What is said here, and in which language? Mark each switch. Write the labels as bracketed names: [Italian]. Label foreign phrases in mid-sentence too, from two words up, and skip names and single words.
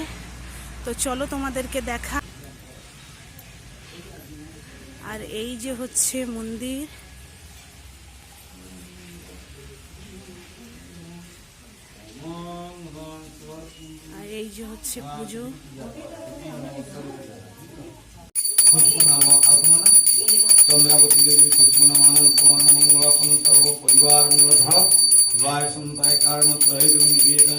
[Bangla] তো চলো তোমাদেরকে দেখা। আর এই যে হচ্ছে মন্দির। আর এই যে হচ্ছে পুজো। [Sanskrit] चंद्रावती देवी पुष्पनामान सर्व परिवार शिवाय संताय निवेदन